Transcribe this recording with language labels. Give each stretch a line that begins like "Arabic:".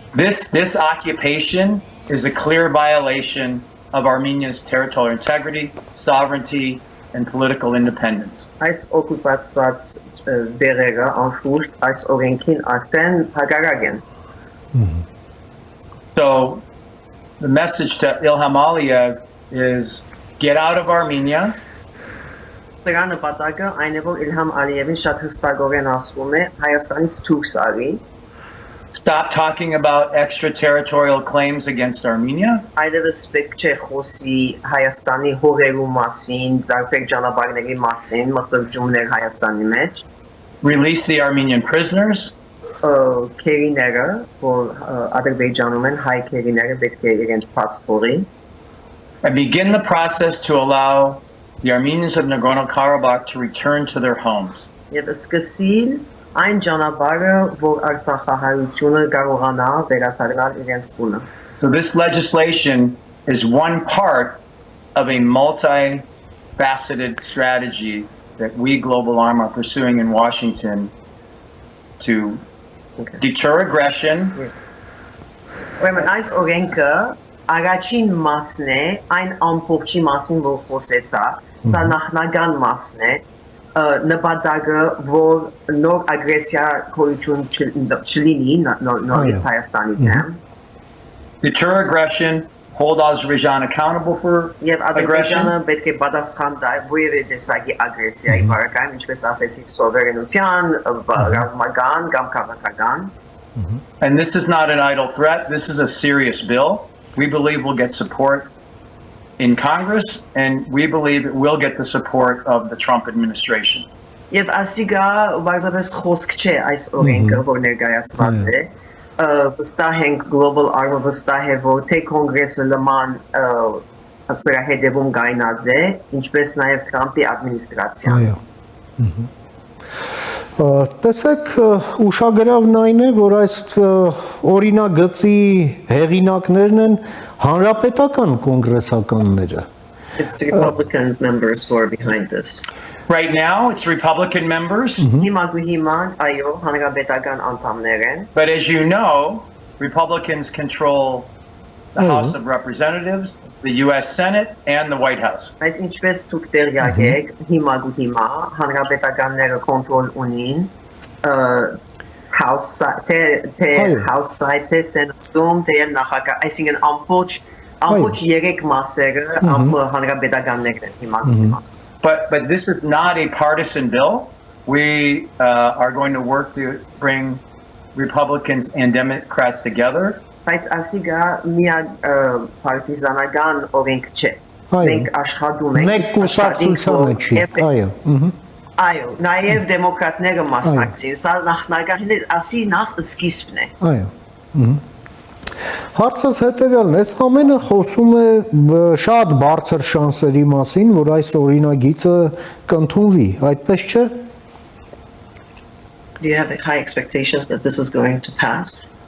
English: This occupation is a clear violation of Armenia's territorial integrity, sovereignty, and political independence.
Armenian: Այս օկուպացված բերերը անշուշտ այս օրենքին արդեն հակառակ են։
English: So the message to Ilham Aliyev is get out of Armenia.
Armenian: Դրա նպատակը այն է, որ Իլհամ Ալիևին շատ հստակորեն ասվում է Հայաստանից դուրս արի։
English: Stop talking about extraterritorial claims against Armenia.
Armenian: Այլևս պետք չէ խոսի Հայաստանի հողերու մասին, դարբեր ճանապարհների մասին, մխրճումներ Հայաստանի մեջ։
English: Release the Armenian prisoners.
Armenian: Քերիները, որ Ադրբեջանում են, հայ քերիները պետք է իրենց բաց թողի։
English: And begin the process to allow the Armenians of Nagorno-Karabakh to return to their homes.
Armenian: Եվ սկսին այն ճանապարհը, որ Արցախահայությունը կարողանա վերադառնալ իրենց տունը։
English: So this legislation is one part of a multi-faceted strategy that we Global ARM are pursuing in Washington to deter aggression.
Armenian: Ուրեմն այս օրենքը առաջին մասն է, այն ամբողջի մասին, որ խոսեցա, սա նախնական մասն է, նպատակը, որ նոր ագրեսիա գոյություն չլինի նորից Հայաստանի դեմ։
English: Deter aggression, hold Azerbaijan accountable for
Armenian: Եվ Ադրբեջանը
English: aggression.
Armenian: պետք է պատասխան տա որևէ տեսակի ագրեսիայի բարակայում, ինչպես ասեցի, սովերենության, ռազմական կամ քաղաքական։
English: And this is not an idle threat. This is a serious bill. We believe we'll get support in Congress, and we believe it will get the support of the Trump administration.
Armenian: Եվ ասիգա բարձրապես խոսք չէ այս օրենքը, որ ներկայացված է, վստահ ենք Global ARM-ը վստահ է, որ թե կոնգրեսը նման սրա հետևում գայնած է, ինչպես նաև Թրամփի ադմինիստրացիան։ Տեսեք, ուշագրավն այն է, որ այս օրինագծի հեղինակներն են հանրապետական կոնգրեսականները։
English: It's Republican members who are behind this. Right now, it's Republican members,
Armenian: Հիմա այո, հանրապետական անդամներ են,
English: but as you know, Republicans control the House of Representatives, the U.S. Senate, and the White House.
Armenian: Բայց ինչպես դուք տեղյակ եք, հիմա հանրապետականները կոնտրոլ ունին
English: House side,
Armenian: թե Senate-ում, թե նախագահ, այսինքն ամբողջ երեք մասերը հանրապետականներն են հիմա։
English: But this is not a partisan bill. We are going to work to bring Republicans and Democrats together.
Armenian: Բայց ասիգա միակ պարտիզանական օրենք չէ։ Մենք աշխատում ենք մեկ կուսակցությանը չի։ Այո, նաև դեմոկրատները մասնակցին, սա նախնական ասի նախ սկիզբն է։ Այո։ Հարցս հետևյալն է, այս ամենը խոսում է շատ բարձր շանսերի մասին, որ այս օրինագիծը կընդունվի, այդպես չէ։
English: Do you have high expectations that this is going to pass?